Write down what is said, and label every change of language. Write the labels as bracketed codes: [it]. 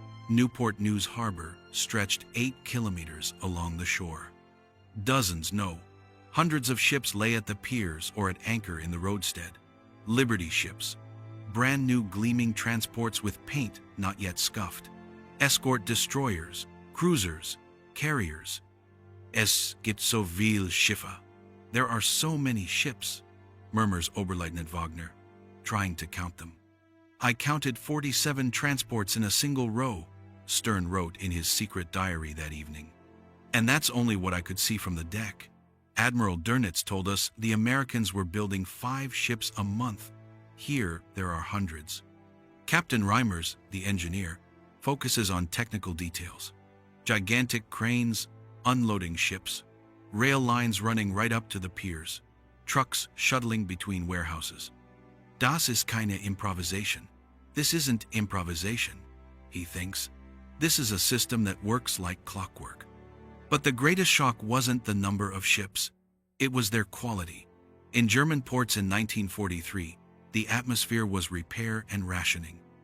[en] Newport News Harbor stretched 8 kilometers along the shore. Dozens, no, hundreds of ships lay at the piers or at anchor in the roadstead. Liberty ships, brand new gleaming transports with paint not yet scuffed. Escort destroyers, cruisers, carriers. [de] Es gibt so viele Schiffe. [en] There are so many ships, murmurs Oberleutnant Wagner, trying to count them. I counted 47 transports in a single row, Stern wrote in his secret diary that evening. And that's only what I could see from the deck. Admiral Dönitz told us the Americans were building 5 ships a month. Here, there are hundreds. Captain Reimers, the engineer, focuses on technical details. Gigantic cranes, unloading ships, rail lines running right up to the piers, trucks shuttling between warehouses. [de] Das ist keine Improvisation. [en] This isn't improvisation, he thinks. This is a system that works like clockwork. But the greatest shock wasn't the number of ships. It was their quality. In German ports in 1943, the atmosphere was repair and rationing.